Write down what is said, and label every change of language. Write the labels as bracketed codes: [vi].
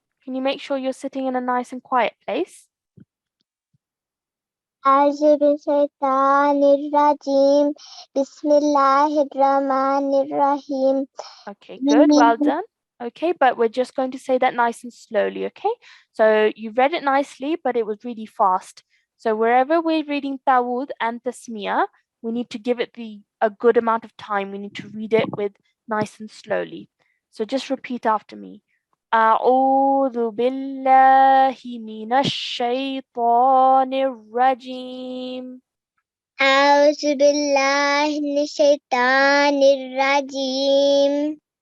[en] Can you make sure you're sitting in a nice and quiet place? [ar] أعوذ بالشيطان الرجيم بسم الله الرحمن الرحيم. [en] Okay, good. Well done. Okay, but we're just going to say that nice and slowly, okay? So you read it nicely, but it was really fast. So wherever we're reading Tawud and Tasmiyah, we need to give it a good amount of time. We need to read it with nice and slowly. So just repeat after me. [ar] أعوذ بالله من الشيطان الرجيم. أعوذ بالله من الشيطان الرجيم